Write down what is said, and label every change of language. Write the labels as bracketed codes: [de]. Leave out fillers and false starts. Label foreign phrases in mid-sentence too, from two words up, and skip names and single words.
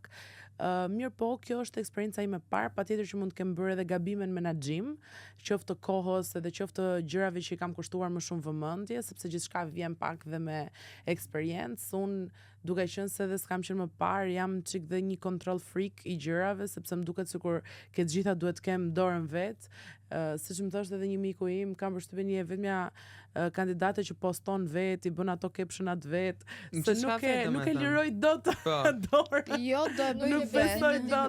[sq] Mirë po, kjo është eksperienca ime parë, patjetër që mund të kem bërë edhe gabime në menaxhim, qoftë të kohës edhe qoftë të gjërave që i kam kushtuar më shumë vëmendje, sepse gjithçka vjen pak dhe me eksperiencë. Unë duke qenë se edhe s'kam qenë më parë, jam çik dhe një [en] control freak [sq] i gjërave, sepse më duket sikur ke të gjitha duhet të kem dorën vet. Siç më thoshte edhe një miku im, kam përshtypjen një e vetmja kandidate që poston vet, i bën ato captionat vet, se nuk e liroj dot dorën. Jo, do e bëj Nuk vetë. besoj dot.